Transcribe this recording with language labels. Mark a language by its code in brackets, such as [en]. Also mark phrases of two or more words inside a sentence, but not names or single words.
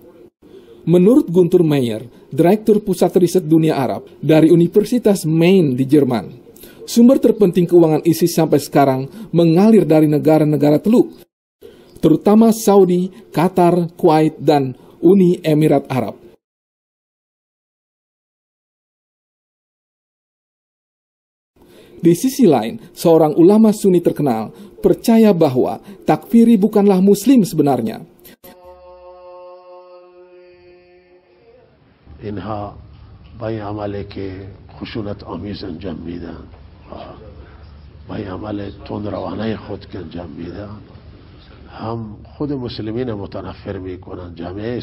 [id] Menurut Guntur Meyer, Direktur Pusat Riset Dunia Arab dari Universitas Maine di Jerman, sumber terpenting keuangan ISIS sampai sekarang mengalir dari negara-negara Teluk, terutama Saudi, Qatar, Kuwait, dan Uni Emirat Arab. Di sisi lain, seorang ulama Sunni terkenal percaya bahwa takfiri bukanlah Muslim sebenarnya. [fa] اینها با این عملی که خشونت آمیز انجام میدن با این عمل تندروانه خود که انجام میدن هم خود مسلمین متنفر میکنن جامعه